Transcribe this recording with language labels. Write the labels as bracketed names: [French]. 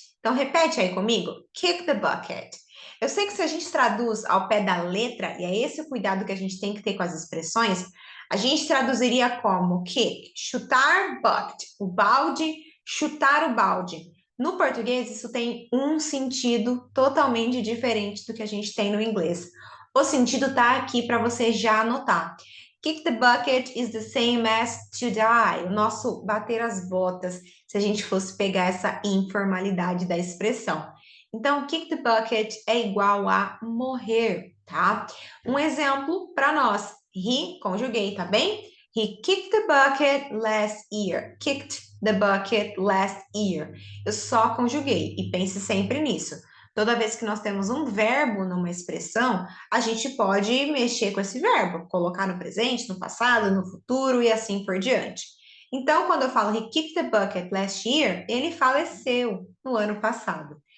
[Portuguese] Então, repete aí comigo: [English] kick the bucket. [Portuguese] Eu sei que se a gente traduz ao pé da letra, e é esse o cuidado que a gente tem que ter com as expressões, a gente traduziria como kick, chutar bucket, o balde, chutar o balde. No português, isso tem um sentido totalmente diferente do que a gente tem no inglês. O sentido está aqui para você já anotar. [English] Kick the bucket is the same as to die. [Portuguese] O nosso bater as botas, se a gente fosse pegar essa informalidade da expressão. Então, kick the bucket é igual a morrer, tá? Um exemplo para nós. He, conjuguei, tá bem? [English] He kicked the bucket last year. Kicked the bucket last year. [Portuguese] Eu só conjuguei e pense sempre nisso. Toda vez que nós temos um verbo numa expressão, a gente pode mexer com esse verbo, colocar no presente, no passado, no futuro e assim por diante. Então, quando eu falo [English] he kicked the bucket last year, [Portuguese] ele faleceu no ano passado.